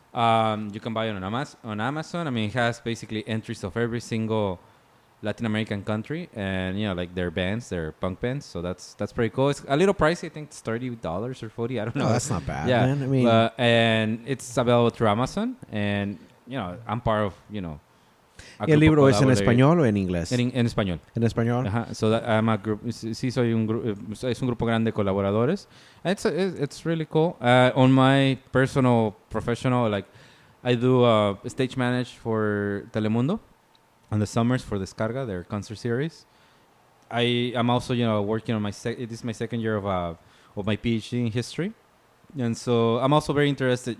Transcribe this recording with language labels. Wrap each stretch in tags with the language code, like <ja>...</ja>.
<en>You can buy it on Amazon. I mean, it has basically entries of every single Latin American country, and, you know, like their bands, their punk bands. So that's pretty cool. It's a little pricey. I think it's $30 or $40. I don't know. No, that's not bad. Yeah, man. I mean, and it's available through Amazon. And, you know, I'm part of, you know.</en> <es>¿El libro es en español o en inglés? En español. En español.</es> <en>So I'm a group.</en> <es>Sí, soy un grupo. Es un grupo grande de colaboradores.</es> <en>It's really cool. On my personal, professional, like, I do stage manage for Telemundo on the summers for Descarga, their concert series. I'm also, you know, working on this is my second year of my PhD in history, and so I'm also very interested.</en>